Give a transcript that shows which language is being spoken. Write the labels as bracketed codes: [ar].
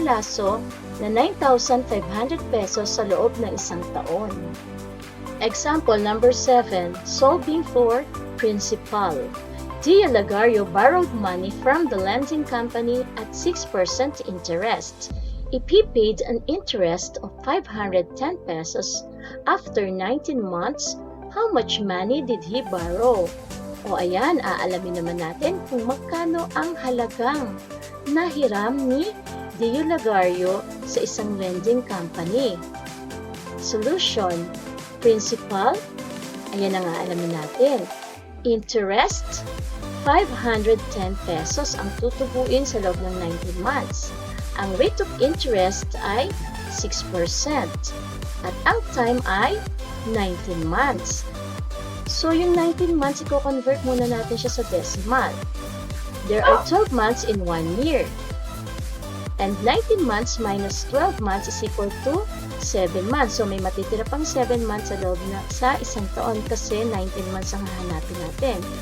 [tl] Lasso na 9,500 pesos sa loob ng isang taon. [en] Example number 7, solving for principal. Dia Lagario borrowed money from the lending company at 6% interest. If he paid an interest of 510 pesos after 19 months, how much money did he borrow? [tl] O ayan, aalamin naman natin kung magkano ang halagang nahiram ni Dio Lagario sa isang lending company. Solution, principal, ayan ang aalamin natin. Interest, 510 pesos ang tutubuin sa loob ng 19 months. Ang rate of interest ay 6% at ang time ay 19 months. So, yung 19 months, i-convert muna natin siya sa decimal. [en] There are 12 months in 1 year. And 19 months minus 12 months is equal to 7 months. [tl] So, may matitira pang 7 months sa loob na sa isang taon kasi 19 months ang hahanapin natin.